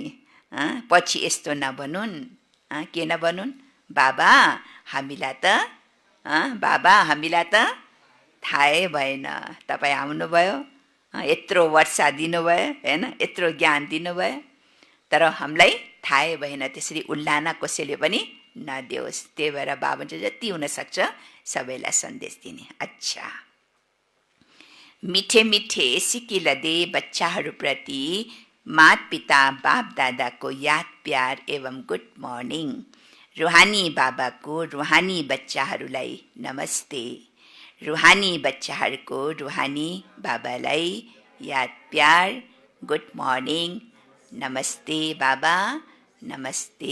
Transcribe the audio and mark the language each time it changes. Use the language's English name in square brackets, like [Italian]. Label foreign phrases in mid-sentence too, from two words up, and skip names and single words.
[Nepali] पछि यस्तो नभनुन्, के नभनुन्, बाबा हामीलाई त थाहै भएन, तपाईँ आउनुभयो, यत्रो वर्षा दिनुभयो होइन, यत्रो ज्ञान दिनुभयो, तर हामीलाई थाहै भएन। त्यसरी उल्लाना कसैले पनि नदियोस्। त्यही भएर बाबा चाहिँ जति हुनसक्छ सबैलाई सन्देश दिने। अच्छा, [Hindi] मिठे मिठे सिकिल दे [Nepali] बच्चाहरूप्रति मात पिता बाप दादाको याद प्यार एवं [English] good morning. [Nepali] रुहानी बाबाको रुहानी बच्चाहरूलाई नमस्ते। रुहानी बच्चाहरूको रुहानी बाबालाई याद प्यार, [English] good morning, [Nepali] नमस्ते बाबा, नमस्ते।